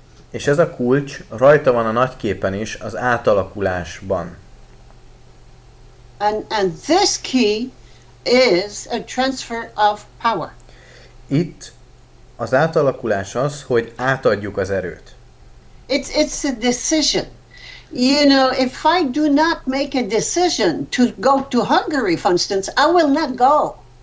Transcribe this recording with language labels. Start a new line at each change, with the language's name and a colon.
Hungarian: És ez a kulcs rajta van a nagyképen is, az átalakulásban.
English: And this key is a transfer of power.
Hungarian: Itt az átalakulás az, hogy átadjuk az erőt.
English: It's a decision. If I do not make a decision to go to Hungary, for instance, I will not go.